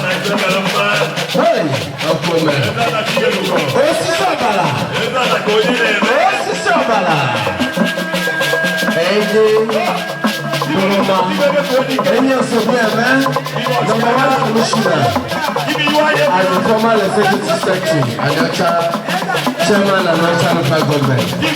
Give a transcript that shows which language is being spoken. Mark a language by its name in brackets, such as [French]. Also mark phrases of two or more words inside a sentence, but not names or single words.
[English] Hey, how come, man? [Igbo] Osisi ọbara. Osisi ọbara. Ego. Enyi nsogbu eme. [English] Number one commissioner. And the former executive secretary. Anyacha chairman and national local government.